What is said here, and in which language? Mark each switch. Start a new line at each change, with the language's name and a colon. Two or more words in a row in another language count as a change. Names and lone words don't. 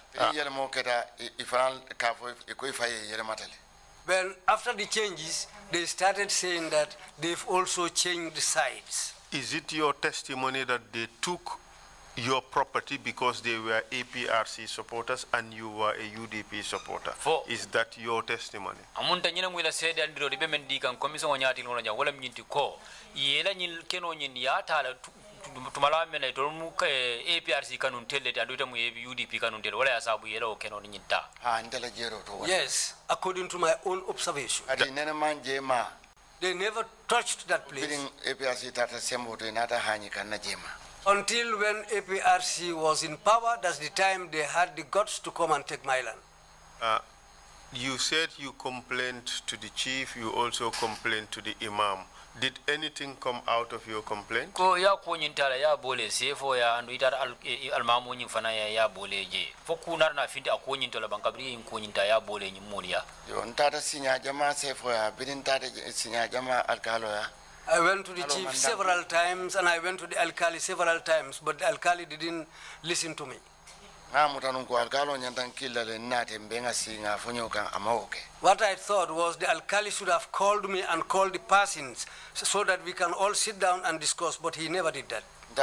English: When after the changes, they started saying that they've also changed sides. Is it your testimony that they took your property because they were APRC supporters and you were a UDP supporter? Is that your testimony?
Mandingo: tumala mena to mu APRC kanun telle ta do mu UDP kanun telle wala sabu yelo keno nyinta ndela jero to.
English: Yes, according to my own observation.
Mandingo: Adi nene manje ma
English: they never touched that place
Mandingo: APRC tata sembo to nata hanyi kana jema
English: until when APRC was in power. That's the time they had the guts to come and take my land. You said you complained to the chief, you also complained to the imam. Did anything come out of your complaint?
Mandingo: Ko ya ko nyintala ya bole sefo ya andu itar almamu nyimfana ya bole je foku narna finti ako nyintola bankabri ko nyinta ya bole nyimulia yo ntata sinya jama sefo ya bidin tata sinya jama alkalo ya.
English: I went to the chief several times and I went to the alkali several times, but the alkali didn't listen to me. What I thought was the alkali should have called me and called the persons so that we can all sit down and discuss, but he never did that.